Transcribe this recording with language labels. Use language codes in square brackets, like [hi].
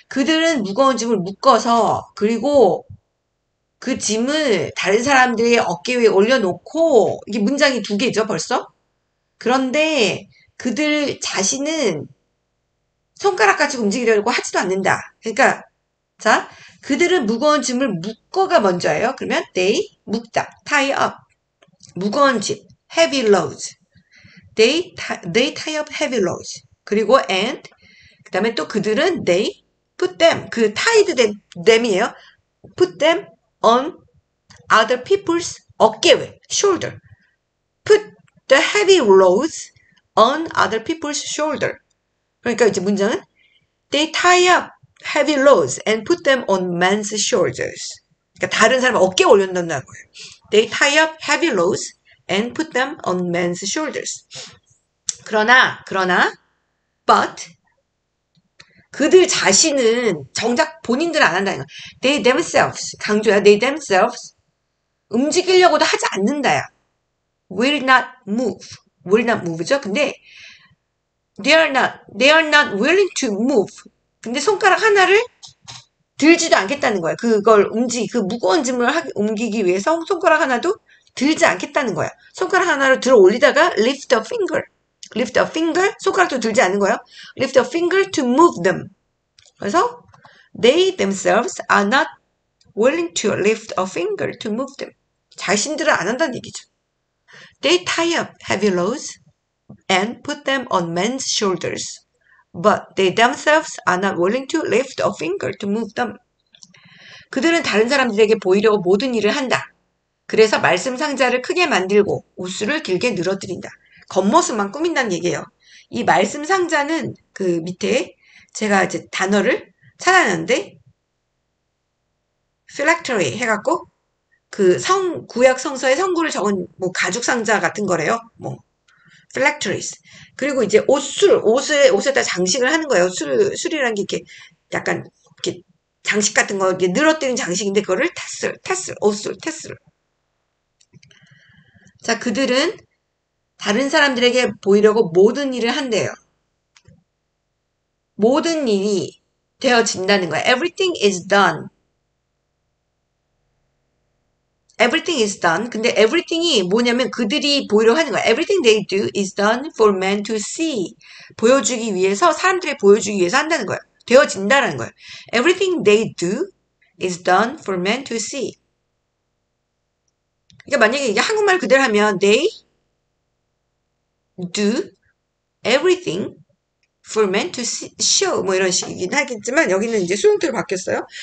[ko] 그들은 무거운 짐을 묶어서 그리고 그 짐을 다른 사람들의 어깨 위에 올려놓고 이게 문장이 두 개죠 벌써. 그런데 그들 자신은 손가락 가지고 움직이려고 하지도 않는다. 그러니까 자 그들은 무거운 짐을 묶어가 먼저예요. 그러면 [en] they [ko] 묶다 [en] tie up [ko] 무거운 짐 [en] heavy loads they tie up heavy loads [ko] 그리고 [en] and [ko] 그 다음에 또 그들은 [en] they put them [ko] 그 tied them이에요. [en] put them on other people's [ko] 어깨 위 [en] shoulder put the heavy loads on other people's shoulder [ko] 그러니까 이제 문장은 [en] they tie up heavy loads and put them on men's shoulders [ko] 그러니까 다른 사람 어깨에 올려놓는다는 거예요. [en] they tie up heavy loads and put them on men's shoulders [ko] 그러나 [en] but [ko] 그들 자신은 정작 본인들은 안 한다는 거야. [en] They themselves [ko] 강조야. [en] They themselves [ko] 움직이려고도 하지 않는다야. [en] Will not move죠. [ko] 근데 [en] they are not willing to move. [ko] 근데 손가락 하나를 들지도 않겠다는 거야. 그 무거운 짐을 옮기기 위해서 손가락 하나도 들지 않겠다는 거야. 손가락 하나를 들어 올리다가 [en] lift a finger [ko] 손가락도 들지 않는 거예요. [en] lift a finger to move them. [ko] 그래서 [en] they themselves are not willing to lift a finger to move them. [ko] 자신들은 안 한다는 얘기죠. [en] They tie up heavy loads and put them on men's shoulders. But they themselves are not willing to lift a finger to move them. [ko] 그들은 다른 사람들에게 보이려고 모든 일을 한다. 그래서 말씀 상자를 크게 만들고 옷수를 길게 늘어뜨린다. 겉모습만 꾸민다는 얘기예요. 이 말씀 상자는 그 밑에 제가 이제 단어를 찾아냈는데 phylactery 해갖고 그 구약 성서의 성구를 적은 뭐 가죽 상자 같은 거래요. 뭐 phylacteries. 그리고 이제 옷에다 장식을 하는 거예요. 술이라는 게 이렇게 약간 이렇게 장식 같은 거 이렇게 늘어뜨린 장식인데 그거를 옷술, 테슬. 자, 그들은 다른 사람들에게 보이려고 모든 일을 한대요. 모든 일이 되어진다는 거야. [en] Everything is done. Everything is done. [ko] 근데 everything이 뭐냐면 그들이 보이려고 하는 거야. [en] Everything they do is done for men to see. [ko] 보여주기 위해서, 사람들에게 보여주기 위해서 한다는 거야. 되어진다라는 거야. [en] Everything they do is done for men to see. [ko] 그러니까 만약에 이게 한국말 그대로 하면 [en] they do everything for men to see, show [ko] 뭐 이런 식이긴 하겠지만 여기는 이제 수동태로 바뀌었어요.